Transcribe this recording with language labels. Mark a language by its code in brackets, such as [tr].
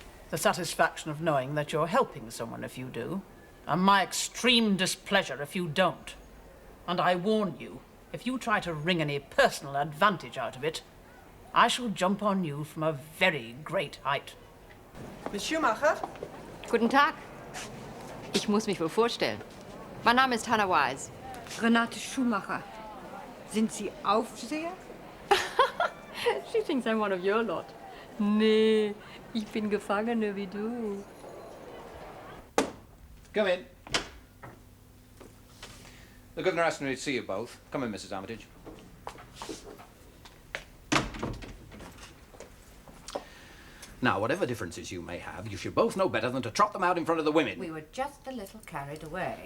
[en] The satisfaction of knowing that you're helping someone if you do, and my extreme displeasure if you don't. And I warn you, if you try to wring any personal advantage out of it, I shall jump on you from a very great height. Miss Schumacher? [de] Guten Tag. Ich muss mich wohl vorstellen. Mein Name ist Hannah Wise. Renate Schumacher. Sind Sie Aufseher? [en] She thinks I'm one of your lot. [de] Nee, ich bin Gefangene wie du. [en] Come in. The governor asked me to see you both. Come in, Mrs. Armitage. Now, whatever differences you may have, you should both know better than to trot them out in front of the women. We were just a little carried away.